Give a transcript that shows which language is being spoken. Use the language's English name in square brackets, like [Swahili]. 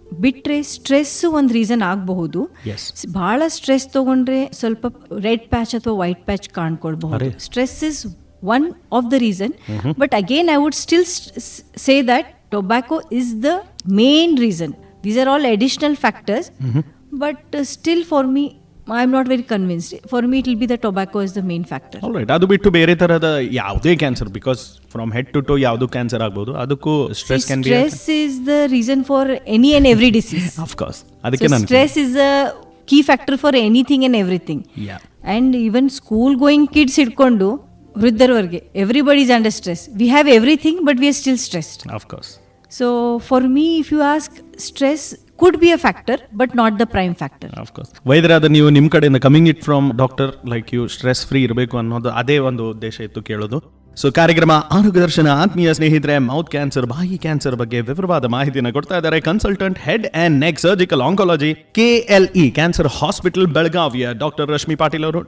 [Kannada] ಬಿಟ್ರೆ ಸ್ಟ್ರೆಸ್ ಒಂದು ರೀಸನ್ ಆಗಬಹುದು. ಬಹಳ ಸ್ಟ್ರೆಸ್ ತಗೊಂಡ್ರೆ ಸ್ವಲ್ಪ ರೆಡ್ ಪ್ಯಾಚ್ ಅಥವಾ white patch ಕಾಣ್ಕೊಳ್ಬಹುದು. [English] Stress is one of the reason. But again I would still say that tobacco is the main reason. These are all additional factors. But still for me I am not very convinced. For me, it will be the tobacco is the main factor. All right. [Kannada] ಅದು ಬಿಟ್ಟು ಬೇರೆ ತರಹದ ಯಾವುದೇ cancer, [English] because from head to toe [Kannada] ಯಾವುದು cancer ಆಗ್ಬೋದು, ಅದಕ್ಕೂ [English] Stress can be. Stress is the reason for any and every disease. Of course. [Kannada] ಅದಕ್ಕೆ ನಾನು [English] stress is a key factor for anything and everything. Yeah. And even school going kids [Kannada] ಹಿಡ್ಕೊಂಡು ವೃದ್ಧರವರೆಗೆ [English] everybody is under stress. We have everything but we are still stressed. Of course. So for me, if you ask, stress could be a factor but not the prime factor. Of course. [Kannada] ವೈದ್ಯರಾದ ನೀವು ನಿಮ್ಮ ಕಡೆಯಿಂದ [English] coming it from doctor like you, [Kannada] stress free ಇರಬೇಕು ಅನ್ನೋದು ಅದೇ ಒಂದು ಉದ್ದೇಶ ಇತ್ತು ಕೇಳೋದು. ಸೊ ಕಾರ್ಯಕ್ರಮ ಆರೋಗ್ಯ ದರ್ಶನ ಆತ್ಮೀಯ ಸ್ನೇಹಿತರೆ, ಮೌತ್ ಕ್ಯಾನ್ಸರ್, ಬಾಯಿ ಕ್ಯಾನ್ಸರ್ ಬಗ್ಗೆ ವಿವರವಾದ ಮಾಹಿತಿಯನ್ನು ಕೊಡ್ತಾ ಇದ್ದಾರೆ consultant head and neck surgical oncology KLE cancer hospital ಬೆಳಗಾವಿಯ ಡಾಕ್ಟರ್ ರಶ್ಮಿ ಪಾಟೀಲ್ ಅವರು.